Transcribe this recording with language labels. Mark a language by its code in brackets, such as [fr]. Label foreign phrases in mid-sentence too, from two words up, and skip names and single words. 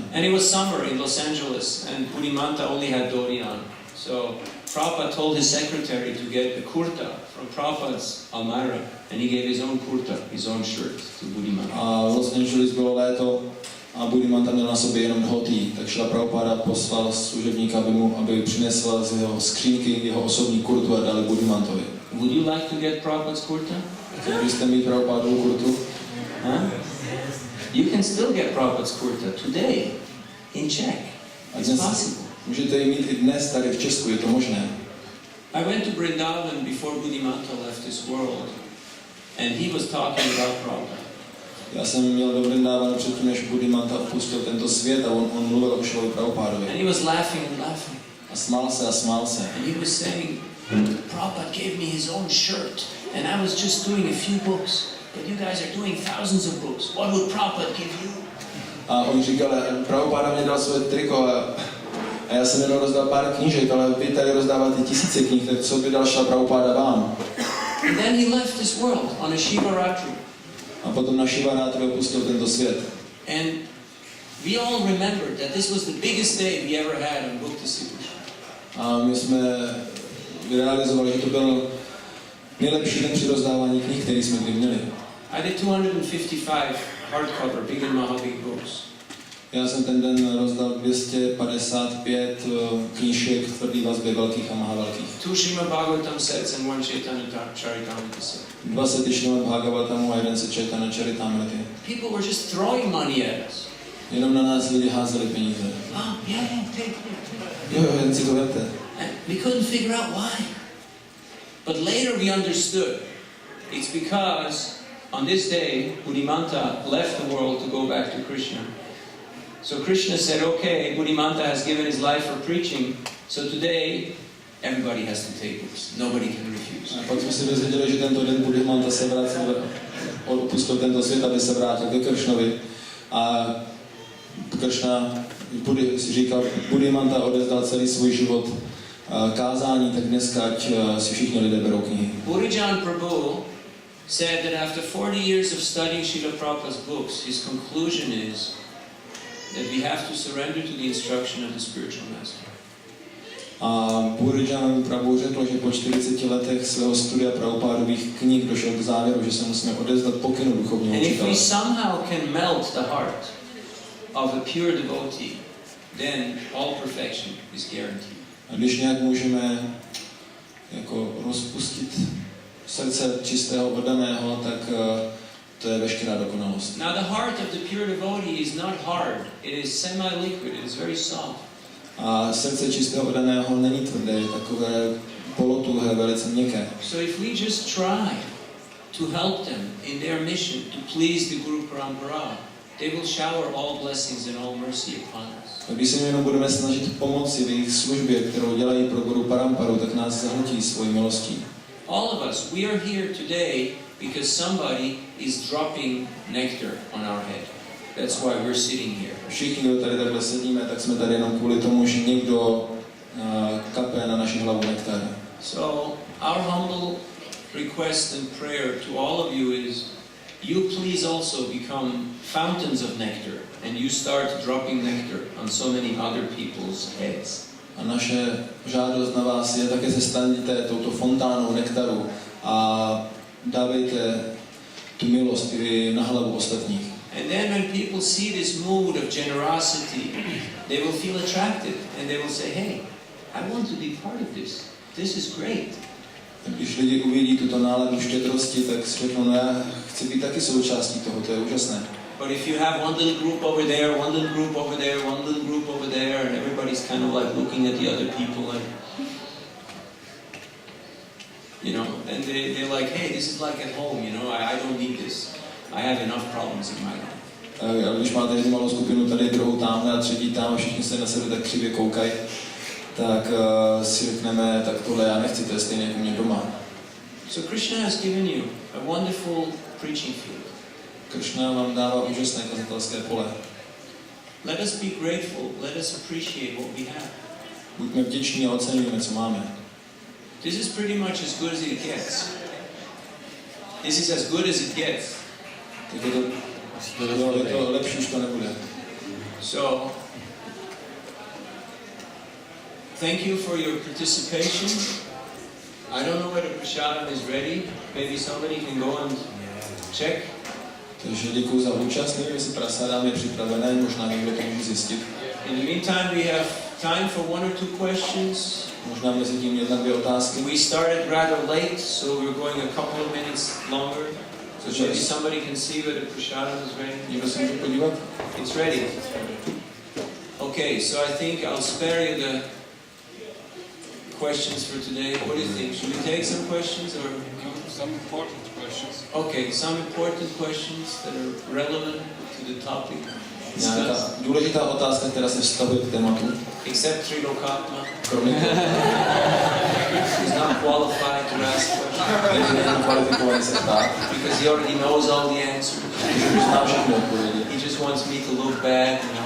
[en] And it was summer in Los Angeles and Buddhimanta only had dhoti on. So Prabhupada told his secretary to get a kurta from Prabhupada's almara and he gave his own kurta, his own shirt to Buddhimanta. [cs] A v Los Angeles bylo léto a Buddhimanta měl na sobě jenom dhoti, tak Šla Prabhupáda poslal služebníka, aby přinesl z jeho skřínky jeho osobní kurtu a dali Buddhimantovi. [en] Would you like to get Prabhupada's kurta? [cs] Chtěli byste mít Prabhupádovu kurtu? Huh? [en] You can still get Prabhupada's kurta today in Czech. It's possible. [cs] Můžete ji mít i dnes tady v Česku, je to možné. [en] I went to Vrindavan before Buddhimanta left this world and he was talking about Prabhupada. [cs] Já jsem měl do Vrindávanu předtím, než Buddhimanta opustil tento svět a on mluvil o Šlovi Prabhupádovi. [en] And he was laughing and laughing. [cs] A smál se a smál se. [en] And he was saying, Prabhupada gave me his own shirt and I was just doing a few books. But you guys are doing thousands of books. What would Prabhupada give you? [cs] A on říkal, Prabhupáda mě dal své triko a já jsem jenom rozdal pár knížek, ale vy tady rozdáváte tisíce knih, tak co by dal Šla Prabhupáda vám? [en] And then he left this world on a Shivaratri. [cs] A potom na Shivaratri opustil tento svět. [en] And we all remembered that this was the biggest day we ever had on book distribution. [cs] A my jsme realizovali, že to byl nejlepší den při rozdávání knih, který jsme kdy měli. [en] I did 255 hardcover, big and Mahabig books. [cs] Já jsem ten den rozdal 255 knížek v tvrdý vazbě velkých a mahavelkých. [en] 2 Srimad Bhagavatam sets and 1 Chaitanya Charitamrita set. [cs] 2 sety Srimad Bhagavatamu a 1 set Chaitanya Charitamrity. [en] People were just throwing money at us. [cs] Jenom na nás lidi házeli peníze. [en] Yeah, take it. [cs] Jo, jen si to vemte. [en] And we couldn't figure out why. But later we understood. It's because on this day, Buddhimanta left the world to go back to Krishna. So Krishna said, okay, Buddhimanta has given his life for preaching, so today everybody has to take books. Nobody can refuse. [cs] A pak jsme si dozvěděli, že tento den Buddhimanta se vrátil, opustil tento svět, aby se vrátil ke Kršnovi. A Kršna si říkal, Buddhimanta odezdal celý svůj život kázání, tak dneska ať si všichni lidé berou knihy. [en] Purijan Prabhu said that after 40 years of studying Srila Prabhupada's books, his conclusion is that we have to surrender to the instruction of the spiritual master. [cs] A Purijan Prabhu řekl, že po 40 letech svého studia Prabhupádových knih došel k závěru, že se musíme odevzdat pokynu duchovního [en] And if [cs] učitele. [en] we somehow can melt the heart of a pure devotee, then all perfection is guaranteed. [cs] A když nějak můžeme jako rozpustit srdce čistého oddaného, tak to je veškerá dokonalost. [en] Now the heart of the pure devotee is not hard. It is semi-liquid. It is very soft. [cs] A srdce čistého oddaného není tvrdé, je takové polotuhé, velice měkké. [en] So if we just try to help them in their mission to please the Guru Parampara, they will shower all blessings and all mercy upon us. [cs] A když se jim jenom budeme snažit pomoci v jejich službě, kterou dělají pro Guru Paramparu, tak nás zahltí svojí milostí. [en] All of us, we are here today because somebody is dropping nectar on our head. That's why we're sitting here. [cs] Všichni, kdo tady takhle sedíme, tak jsme tady jenom kvůli tomu, že někdo kape na naši hlavu nektar. [en] So our humble request and prayer to all of you is, you please also become fountains of nectar and you start dropping nectar on so many other people's heads. [cs] A naše žádost na vás je, také se staňte touto fontánou nektaru a dávejte tu milost i na hlavu ostatních. [en] And then when people see this mood of generosity, they will feel attracted and they will say, hey, I want to be part of this. This is great. [cs] Když lidi uvidí tuto náladu štědrosti, tak si řeknou, no já chci být taky součástí toho, to je úžasné. [en] But if you have one little group over there, one little group over there, one little group over there, and everybody's kind of like looking at the other people, and You know, and they're like, hey, this is like at home, you know, I don't need this. I have enough problems in my life. [cs] A když máte jednu malou skupinu tady, druhou tamhle a třetí tam, všichni se na sebe tak křivě koukají, tak si řekneme, tak tohle já nechci, to je stejně jako mě doma. [en] So Krishna has given you a wonderful preaching field. [cs] Krishna vám dává úžasné kazatelské pole. [en] Let us be grateful, let us appreciate what we have. [cs] Buďme vděční a oceňujeme, co máme. [en] This is pretty much as good as it gets. This is as good as it gets. [cs] Tak je to lepší, už to nebude. [en] So, thank you for your participation. I don't know whether Prasadam is ready. Maybe somebody can go and check. [cs] Takže děkuji za účast, nevím, jestli prasadám je připravené, možná někdo to může zjistit. [en] In the meantime, we have time for one or two questions. [cs] Možná mezi tím jedna, dvě otázky. [en] We started rather late, so we're going a couple of minutes longer. So maybe somebody can see whether Prasadam is ready. [cs] Někdo se může podívat? [en] It's ready. Okay, so I think I'll spare you the questions for today. What do you think? Should we take some questions or some important questions? okay, some important questions that are relevant to the topic. [cs] Nějaká důležitá otázka, která se vztahuje k tématu. [en] Except Trilokatma. [cs] Kromě toho, [en] He's not qualified to ask questions [cs] není kvalifikovaný se ptát, [en] because he already knows all the answers. [cs] protože už zná všechny odpovědi. [en] He just wants me to look bad, you know.